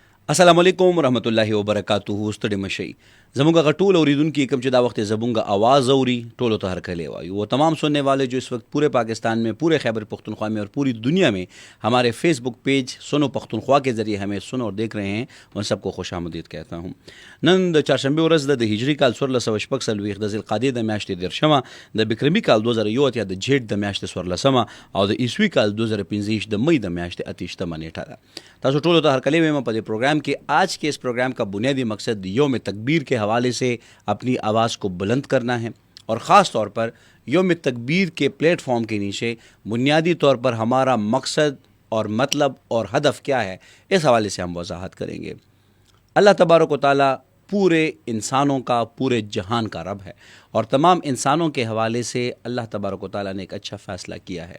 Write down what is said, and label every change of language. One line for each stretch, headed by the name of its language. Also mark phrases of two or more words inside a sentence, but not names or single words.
Arabic: السلام علیکم ورحمۃ اللہ وبرکاتہ.
Pashto: ستړي مشئ. زموږ هغه ټول اوریدونکي کوم چې دا وخت زموږ آواز اوري ټولو ته هرکلی وایو.
Urdu: وہ تمام سننے والے جو اس وقت پورے پاکستان میں، پورے خیبر پختونخوا میں اور پوری دنیا میں ہمارے فیس بک پیج سنو پختونخوا کے ذریعے ہمیں سن اور دیکھ رہے ہیں، ان سب کو خوش آمدید کہتا ہوں.
Pashto: نن د چهارشنبه ورځ د هجری کال 1440 د ذوالقعدې د میاشتې 13 د بکرمي کال 2001 د جیټ د میاشتې 14 او د عیسوي کال 2015 د مئی د میاشتې 28 نیټه ده. تاسو ټولو ته هرکلی وایم په دې پروګرام کې.
Urdu: آج کے اس پروگرام کا بنیادی مقصد یوم تکبیر کے حوالے سے اپنی آواز کو بلند کرنا ہے، اور خاص طور پر یوم تکبیر کے پلیٹ فارم کے نیچے بنیادی طور پر ہمارا مقصد اور مطلب اور ہدف کیا ہے، اس حوالے سے ہم وضاحت کریں گے.
Arabic: اللہ تبارک و تعالیٰ
Urdu: پورے انسانوں کا، پورے جہان کا رب ہے، اور تمام انسانوں کے حوالے سے
Arabic: اللہ تبارک و تعالیٰ
Urdu: نے ایک اچھا فیصلہ کیا ہے.